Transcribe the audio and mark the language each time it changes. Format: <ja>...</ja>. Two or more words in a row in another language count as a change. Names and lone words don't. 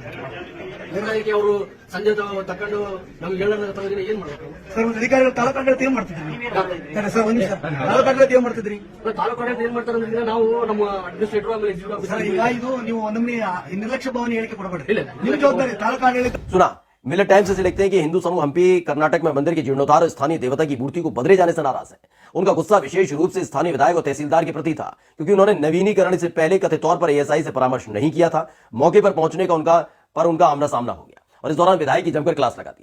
<kn>ನಿರ್ಣಯಕ್ಕೆ ಅವರು ಸಂಜೆ ತಕೊಂಡು ನಮ್ಗೆ ಹೇಳೋದ್ರ ತಗೊಂಡಿನ ಏನ್ ಮಾಡ್ಬೇಕು ಸರ್? ಒಂದು ಅಧಿಕಾರಿಗಳು ತಾಲೂಕಾಡಳಿತ ಏನ್ ಮಾಡ್ತಿದ್ರಿ ಸರ್? ಒಂದ್ ನಿಮಿಷ, ತಾಲೂಕಾಡಳಿತ ಏನ್ ಮಾಡ್ತಿದ್ರಿ? ತಾಲೂಕು ಆಡಳಿತ ಏನ್ ಮಾಡ್ತಾರೆ ಅಂದ್ರೆ ನಾವು ನಮ್ಮ ಅಡ್ಮಿನಿಸ್ಟ್ರೇಟರ್ ಆಮೇಲೆ ಎಕ್ಸಿಕ್ಯೂಟಿವ್ ಸರ್ ಈಗ ಇದು ನೀವು ನಮ್ಗೆ ನಿರ್ಲಕ್ಷ್ಯ ಭಾವನೆ ಹೇಳಿಕೆ ಕೊಡಬೇಡ್ರಿ. ನಿಮ್ಮ ಜವಾಬ್ದಾರಿ ತಾಲೂಕಾಡಳಿತ.</kn> <hi>सुना। मिलत टाइम्स से लिखते हैं कि हिंदू समूह हम्पी कर्नाटक में मंदिर के जीर्णोद्धार और स्थानीय देवता की मूर्ति को बदले जाने से नाराज है। उनका गुस्सा विशेष रूप से स्थानीय विधायक और तहसीलदार के प्रति था, क्योंकि उन्होंने नवीनीकरण से पहले कथित तौर पर एएसआई से परामर्श नहीं किया था। मौके पर पहुंचने का उनका आमना सामना हो गया और इस दौरान विधायक की जमकर क्लास लगा दी।</hi>